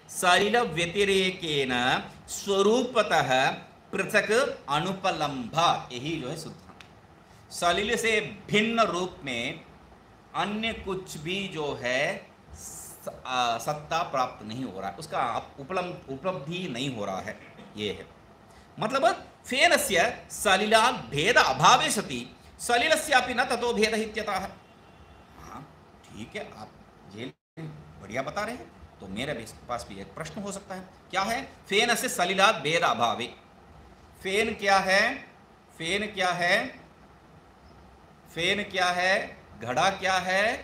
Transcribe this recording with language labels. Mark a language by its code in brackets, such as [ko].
[sa] सलिल व्यतिरेकेन स्वरूपतः पृथक अनुपलम्भा, [hi] यही जो है सिद्धांत। सलिल से भिन्न रूप में अन्य कुछ भी जो है सत्ता प्राप्त नहीं हो रहा है, उसका उपलब्धि नहीं हो रहा है, ये है मतलब। [sa] फेनस्य सलिलात् भेद अभावे सति सलिलस्यापि न ततो भेद इत्यतः। [hi] हाँ ठीक है, आप ये बढ़िया बता रहे हैं, तो मेरे पास भी एक प्रश्न हो सकता है, क्या है? [sa] फेनस्य सलिलात् भेद अभावे, [hi] फेन क्या है? फेन क्या है? फेन क्या है? घड़ा क्या है?